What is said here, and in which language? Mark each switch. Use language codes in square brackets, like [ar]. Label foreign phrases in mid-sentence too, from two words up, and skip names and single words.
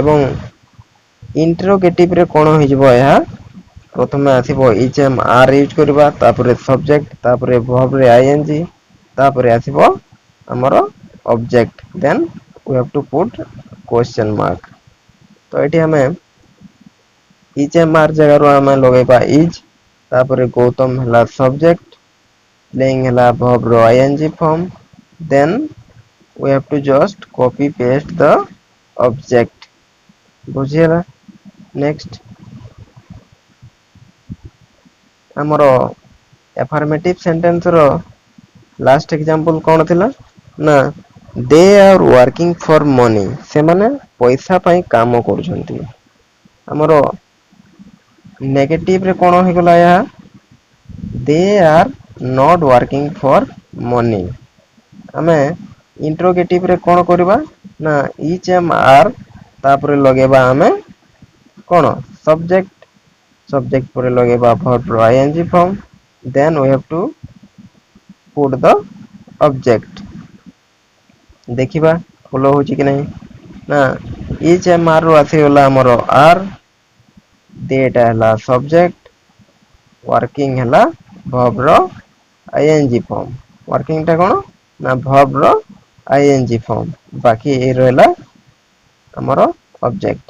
[or] ଏବଂ ଇଣ୍ଟ୍ରୋଗେଟିଭ ରେ କଣ ହେଇଯିବ, ଏହା ପ୍ରଥମେ ଆସିବ [en] is am are [or] ୟୁଜ୍ କରିବା, ତାପରେ ସବଜେକ୍ଟ, ତାପରେ verb ରେ ing, ତାପରେ ଆସିବ ଆମର ଅବଜେକ୍ଟ, [en] then we have to put question mark. [or] ତ ଏଠି ଆମେ [en] is am are [or] ଜାଗାରୁ ଆମେ ଲଗେଇବା ଇଜ୍, ତାପରେ ଗୌତମ ହେଲା ସବଜେକ୍ଟ, ପ୍ଲେଇଙ୍ଗ ହେଲା verb ର [en] ing form, then we have to just copy paste the object। [or] ବୁଝିହେଲା। ନେକ୍ସଟ ଆମର [en] affirmative sentence [or] ର [en] last example [or] କଣ ଥିଲା ନା [en] they are working for money, [or] ସେମାନେ ପଇସା ପାଇଁ କାମ କରୁଛନ୍ତି। ଆମର ନେଗେଟିଭରେ କଣ ହେଇଗଲା, ଏହା [en] they are not working for money. [or] ଆମେ ଇଣ୍ଟ୍ରୋଗେଟିଭ ରେ କଣ କରିବା ନା [en] is am are, [or] ତାପରେ ଲଗେଇବା ଆମେ କଣ ସବଜେକ୍ଟ, ସବଜେକ୍ଟ ପରେ ଲଗେଇବା verb ର [en] ing form, then we have to put the object। [or] ଦେଖିବା ଫଲୋ ହଉଛି କି ନାହିଁ। ନା [en] is am are [or] ରୁ ଆସିଗଲା ଆମର ଆର୍, ଦେ ଟା ହେଲା ସବଜେକ୍ଟ, ୱାର୍କିଂ ହେଲା verb ର [en] ing form। [or] ୱାର୍କିଂ ଟା କଣ ନା verb ର [en] ing form, [or] ବାକି ଏଇ ରହିଲା ଆମର ଅବଜେକ୍ଟ।